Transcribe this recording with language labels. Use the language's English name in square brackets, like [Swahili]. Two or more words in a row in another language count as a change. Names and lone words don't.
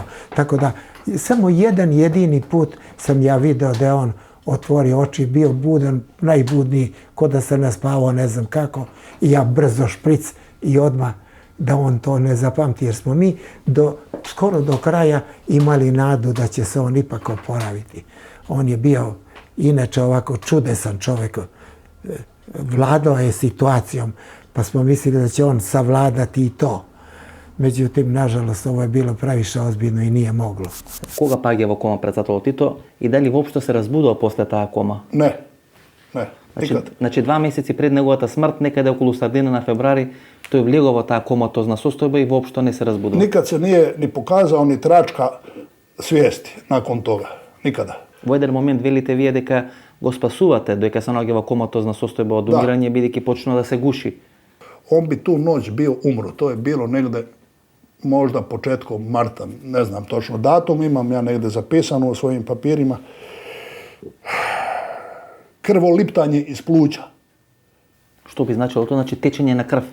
[Serbian] Tako da, samo jedan jedini put sam ja video da je on otvorio oči, bio budan, najbudniji, ko da se naspavao, ne znam kako, i ja brzo špric i odmah da on to ne zapamti, jer smo mi skoro do kraja imali nadu da će se on ipak oporaviti. On je bio inače ovako čudesan čovjek, vladao je situacijom, pa smo mislili da će on savladati i to. Međutim, nažalost, ovo je bilo previše ozbiljno i nije moglo. [Macedonian] Кога паѓа во кома председател Тито и дали воопшто се разбудува после таа кома? [Serbian] Не, никад. [Macedonian] Значи 2 месеци пред неговата смрт, некаде околу средина на февруари, тој влегува во таа коматозна состојба и воопшто не се разбудува. [Serbian] Никад се nije ni pokazao ni tračka svijesti nakon toga. Nikada. [Macedonian] Во еден момент велите вие дека го спасувате дека се наоѓа во коматозна состојба од умирање, бидејќи почнува да се гуши. [Serbian] On bi tu noć bio umro. To je bilo negde možda početkom marta, ne znam točno datum, imam ja negde zapisano u svojim papirima. Krvoliptanje iz pluća. Što bi značilo to? Znači [Macedonian] течење на крв?